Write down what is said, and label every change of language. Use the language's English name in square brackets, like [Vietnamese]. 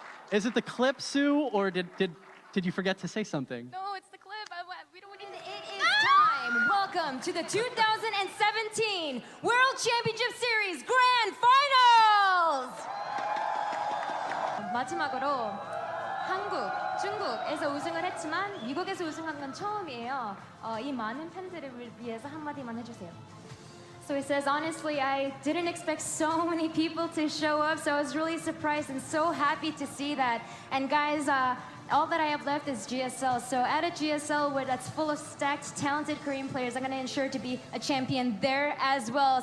[English] Is it the clip, Sue, or did you forget to say something? No, it's the clip. We don't need It is time. Welcome to the 2017 World Championship Series Grand Finals. [Korean] 마지막으로 한국, 중국에서 우승을 했지만 미국에서 우승한 건 처음이에요. 이 많은 팬들을 위해서 한마디만 해주세요. [English] So he says, honestly, I didn't expect so many people to show up, so I was really surprised and so happy to see that. And guys, all that I have left is GSL. So at a GSL that's full of stacked, talented Korean players, I'm going to ensure to be a champion there as well.